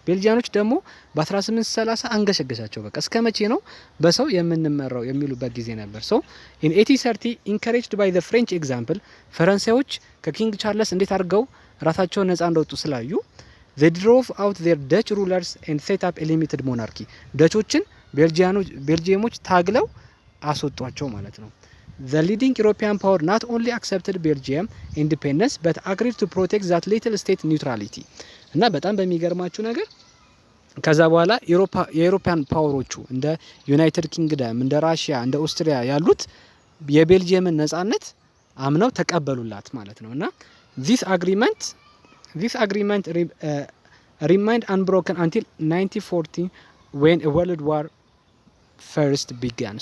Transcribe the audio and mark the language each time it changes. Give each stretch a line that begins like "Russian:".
Amharic: ቤልጂያኖች ደግሞ በ1830 አንገሸገሻቸው። በቃ እስከ መቼ ነው በሰው የምንመራው የሚሉበት ጊዜ ነበር።
English: so in 1830 encouraged by the French example
Amharic: ፈረንሳዮች ከኪንግ ቻርልስ እንዴት አድርገው ራሳቸውን ነፃ እንደወጡ ስላዩ
English: they drove out their Dutch rulers and set up a limited monarchy.
Amharic: ደቾችን ቤልጂየሞች ታግለው አስወጧቸው ማለት ነው።
English: The leading European power not only accepted Belgium independence but agreed to protect that little state neutrality.
Amharic: እና በጣም በሚገርማችሁ ነገር ከዛ በኋላ የዩሮፒያን ፓወሮቹ እንደ ዩናይትድ ኪንግደም፣ እንደ ራሽያ፣ እንደ ኦስትሪያ ያሉት የቤልጂየምን ነጻነት አምነው ተቀበሉላት ማለት ነው። እና
English: this agreement remained unbroken until 1940 when a world war first began.